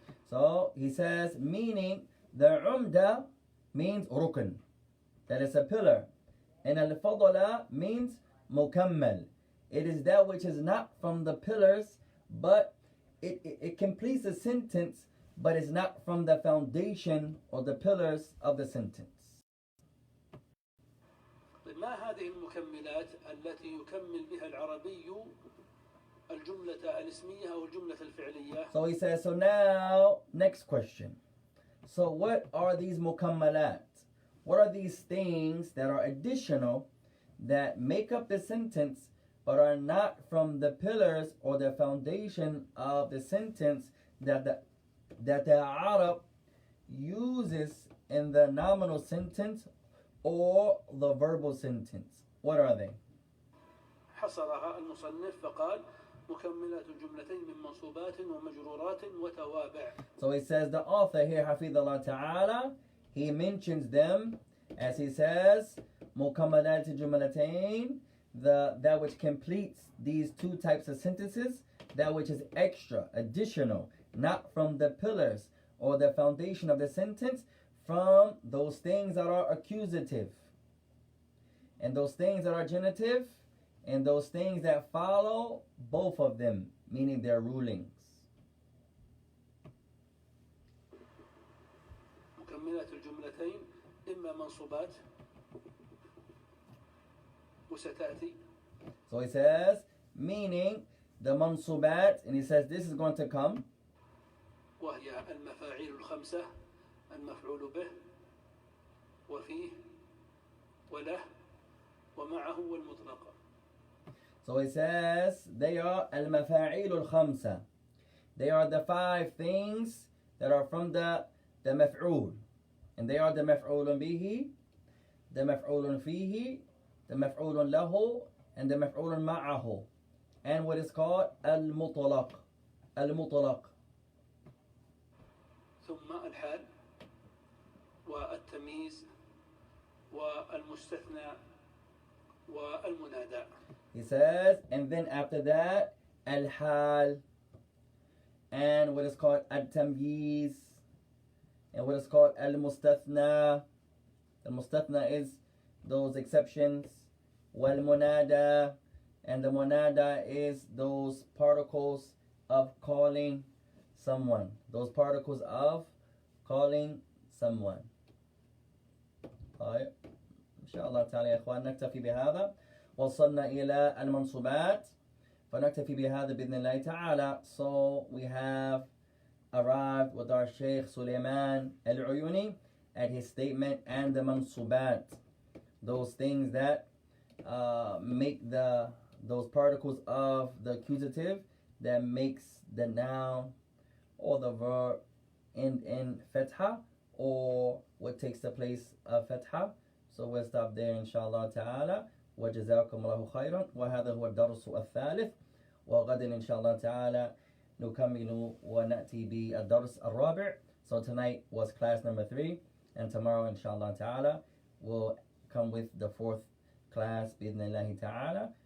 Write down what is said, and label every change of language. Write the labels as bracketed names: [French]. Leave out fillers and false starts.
[English] So he says, meaning the umda means rukn, that is a pillar, and al-fadala means mukammal. It is that which is not from the pillars, but it completes the sentence, but it's not from the foundation or the pillars of the sentence. [Arabic] ما هذه المكملات التي يكمل بها العربي الجملة الاسمية أو الجملة الفعلية؟ [English] So he says, so now, next question. So what are these mukammalat? What are these things that are additional that make up the sentence but are not from the pillars or the foundation of the sentence that the Arab uses in the nominal sentence or the verbal sentence? What are they? [Arabic] حصرها المصنف فقال مكملات الجملتين من منصوبات ومجرورات وتوابع. [English] So he says, the author here, Hafidhullah Ta'ala, he mentions them as he says, mukammalat al-jumlatain, that which completes these two types of sentences, that which is extra, additional, not from the pillars or the foundation of the sentence, from those things that are accusative, and those things that are genitive, and those things that follow both of them, meaning their rulings. [Arabic] مكملات الجملتين إما منصوبات وستأتي. [English] So he says, meaning the mansubat, and he says this is going to come. [Arabic] وهي المفاعيل الخمسة المفعول به وفيه وله ومعه والمطلق. [English] So he says they are al-mafa'il al-khamsa. They are the 5 things that are from the maf'ul. And they are the maf'ul bihi, the maf'ulun fihi, the maf'ulun lahu, and the maf'ulun ma'ahu, and what is called al-mutlaq. Al-mutlaq. [Arabic] ثم الحال والتمييز والمستثنى والمنادى. [English] He says, and then after that, al-hal, and what is called al-tamyiz, and what is called al-mustathna. Al-mustathna is those exceptions. Wal-munada, and the munada is those particles of calling someone. Those particles of calling someone. [Arabic] طيب إن شاء الله تعالى يا إخوان نكتفي بهذا. وصلنا إلى المنصوبات فنكتفي بهذا بإذن الله تعالى. [English] So we have arrived with our Shaik Sulayman AL-Uyoonee at his statement and the mansubat, those things that make those particles of the accusative that makes the noun or the verb end in fatha, or what takes the place of fatha. So we'll stop there inshallah ta'ala. [Arabic] وجزاكم الله خيرا. وهذا هو الدرس الثالث. وغدا إن شاء الله تعالى نكمل ونأتي بالدرس الرابع. [English] So tonight was class number 3, and tomorrow inshallah ta'ala we'll come with the 4th class [Arabic] بإذن الله تعالى.